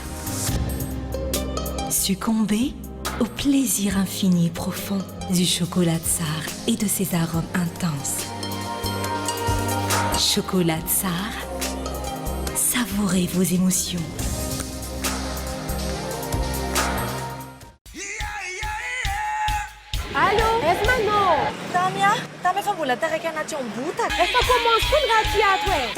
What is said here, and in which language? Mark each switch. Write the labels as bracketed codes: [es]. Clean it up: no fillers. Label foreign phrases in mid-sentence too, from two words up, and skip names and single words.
[fr] Succombez au plaisir infini et profond du chocolat Tsar et de ses arômes intenses. Chocolat Tsar, savourez vos émotions. Allô? [mg] Esmano! Tamia, efa mbola taraiky anaty ambotaka. Efa commence koa ny raha ty ato e.